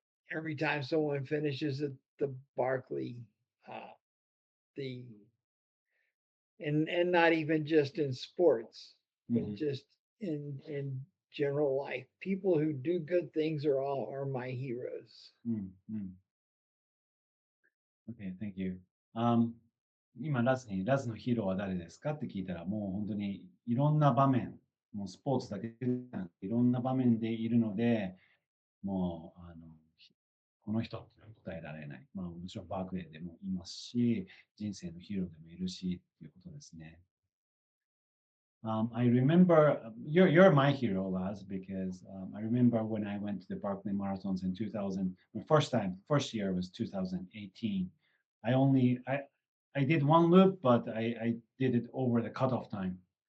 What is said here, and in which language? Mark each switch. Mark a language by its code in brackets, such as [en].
[en] every time someone finishes at the Barkley, uh, the and not even just in sports, but Mhm. just in general life. People who do good things are my heroes. Mm. Okay, thank you. [ja] Um, 今、ラズのヒーローは誰ですかって聞いたら、もう本当にいろんな場面、もうスポーツだけじゃなくて、いろんな場面でいるので、もう、この人って答えられない。まあ、もちろんバークレーでもいますし、人生のヒーローでもいるし、っていうことですね。 [en] I remember you're my hero, Laz, because I remember when I went to the Barkley Marathons in 2000. My first year was 2018. I did one loop, but I did it over the cutoff time.